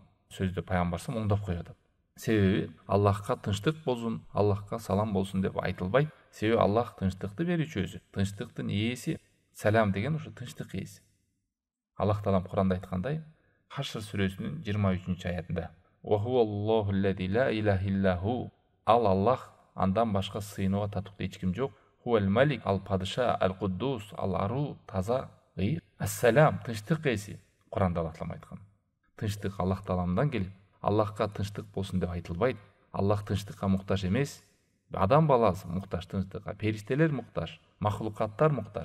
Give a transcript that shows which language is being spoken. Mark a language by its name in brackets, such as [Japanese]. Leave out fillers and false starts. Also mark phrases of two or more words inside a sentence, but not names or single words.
[Kyrgyz] Сөздө пайгамбар [Arabic] صلى الله عليه وسلم [Kyrgyz] оңдоп коюп атат. Себеби Аллахка тынчтык болсун, Аллахка салам болсун деп айтылбайт. Себеби Аллах тынчтыкты берүүчү өзү. Тынчтыктын ээси, салам деген ушу тынчтык ээси. Аллах таалам Куранда айткандай, Хашр сүрөсүнүн 23-аятында: [Arabic] "وهو الله الذي لا إله إلا هو", [Kyrgyz] ал Аллах, андан башка сыйынууга татыктуу эч ким жок. [Arabic] هو الملك, [Kyrgyz] ал падыша, ал куддус, ал ару, таза, ыйык, ассалам, тынчтык ээси. Куранда Аллах таалам айткан. Тынчтык Аллах тааламдан келип, Аллахка тынчтык болсун деп айтылбайт. Аллах тынчтыкка муктаж эмес. Адам баласы муктаж тынчтыкка, периштелер муктаж, махлукаттар муктаж.